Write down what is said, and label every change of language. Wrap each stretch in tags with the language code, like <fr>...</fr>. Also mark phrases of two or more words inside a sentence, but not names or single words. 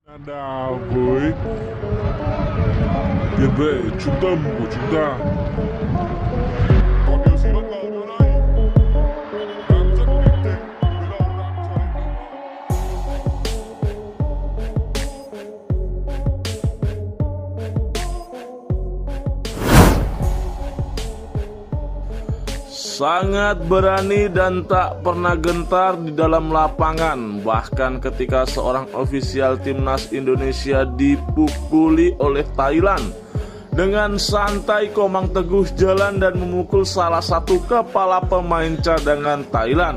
<vi>Nada, boy. Ya be, chúng ta của chúng ta. Còn điều gì bất ngờ nữa đây? Đang rất bình tĩnh, từ đầu đang thấy.</vi> <id>Sangat berani dan tak pernah gentar di dalam lapangan. Bahkan ketika seorang ofisial timnas Indonesia dipukuli oleh Thailand, dengan santai Komang Teguh jalan dan memukul salah satu kepala pemain cadangan Thailand.</id>